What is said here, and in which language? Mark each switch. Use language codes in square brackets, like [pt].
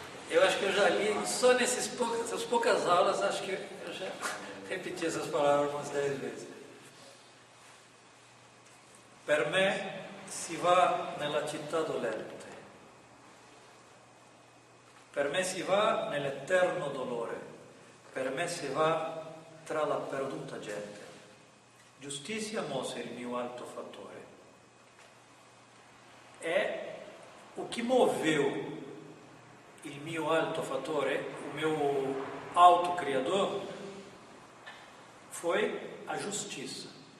[pt] Eu acho que eu já li, só nessas poucas aulas, acho que eu já repeti essas palavras umas 10 vezes. [it] Per me si va nella città dolente, per me si va nell'eterno dolore, per me si va tra la perduta gente. Giustizia mosse il mio alto fattore. [pt] É o que moveu [it] il mio alto fattore, [pt] o meu alto criador, foi a justiça.